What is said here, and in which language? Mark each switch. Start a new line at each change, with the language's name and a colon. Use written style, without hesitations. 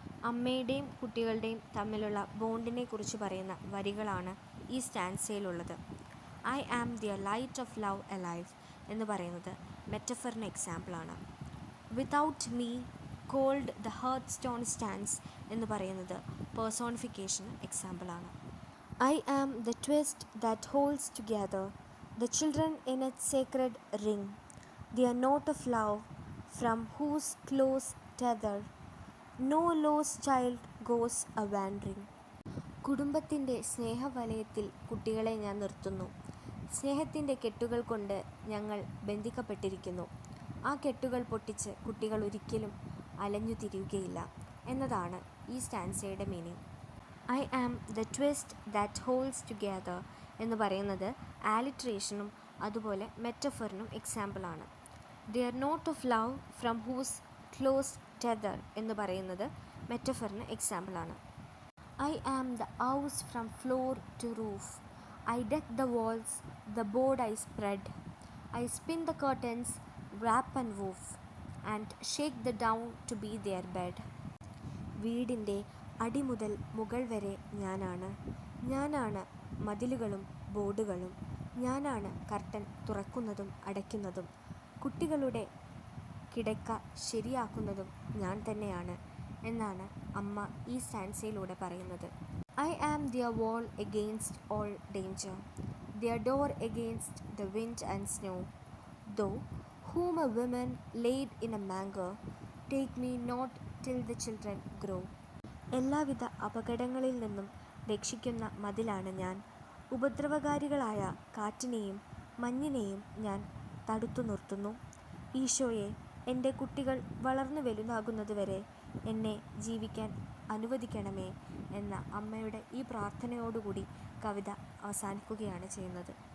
Malayalam: അമ്മയുടെയും കുട്ടികളുടെയും തമ്മിലുള്ള ബോണ്ടിനെ കുറിച്ച് പറയുന്ന വരികളാണ് ഈ സ്റ്റാൻസയിലുള്ളത്.
English: I am their light of love alive
Malayalam: എന്ന് പറയുന്നത് മെറ്റഫറിന് എക്സാമ്പിളാണ്.
English: without me cold the hearth stone stands
Malayalam: എന്ന് പറയുന്നത് പേഴ്സോണിഫിക്കേഷന് എക്സാമ്പിളാണ്.
English: I am the twist that holds together the children in its sacred ring, their note of love from whose close tether no lost child goes a wandering.
Malayalam: കുടുംബത്തിൻ്റെ സ്നേഹവലയത്തിൽ കുട്ടികളെ ഞാൻ നിർത്തുന്നു, സ്നേഹത്തിൻ്റെ കെട്ടുകൾ കൊണ്ട് ഞങ്ങൾ ബന്ധിക്കപ്പെട്ടിരിക്കുന്നു, ആ കെട്ടുകൾ പൊട്ടിച്ച് കുട്ടികൾ ഒരിക്കലും അലഞ്ഞു തിരിയുകയില്ല എന്നതാണ് ഈ സ്റ്റാൻസയുടെ meaning.
English: I am the twist that holds together
Malayalam: എന്ന് പറയുന്നത് ആലിട്രേഷനും അതുപോലെ മെറ്റഫറിനും എക്സാമ്പിളാണ്.
English: their note of love from whose close tether
Malayalam: എന്ന് പറയുന്നത് മെറ്റഫറിന് എക്സാമ്പിളാണ്.
English: I am the house from floor to roof, I deck the walls, the board I spread, I spin the curtains, warp and woof, and shake the down to be their bed.
Malayalam: വീടിൻ്റെ അടി മുതൽ മുകൾ വരെ ഞാനാണ്, ഞാനാണ് മതിലുകളും ബോർഡുകളും, ഞാനാണ് കർട്ടൻ തുറക്കുന്നതും അടയ്ക്കുന്നതും, കുട്ടികളുടെ കിടക്ക ശരിയാക്കുന്നതും ഞാൻ തന്നെയാണ് എന്നാണ് അമ്മ ഈ സ്റ്റാൻസയിലൂടെ പറയുന്നത്.
English: I am their wall against all danger, their door against the wind and snow. Though whom a woman laid in a manger, take me not till the children grow.
Malayalam: എല്ലാവിധ അപകടങ്ങളിൽ നിന്നും രക്ഷിക്കുന്ന മതിലാണ് ഞാൻ. ഉപദ്രവകാരികളായ കാറ്റിനെയും മഞ്ഞിനെയും ഞാൻ തടുത്തു നിർത്തുന്നു. ഈശോയെ, എൻ്റെ കുട്ടികൾ വളർന്നു വലുതാകുന്നതുവരെ എന്നെ ജീവിക്കാൻ അനുവദിക്കണമേ എന്ന അമ്മയുടെ ഈ പ്രാർത്ഥനയോടുകൂടി കവിത അവസാനിക്കുകയാണ് ചെയ്യുന്നത്.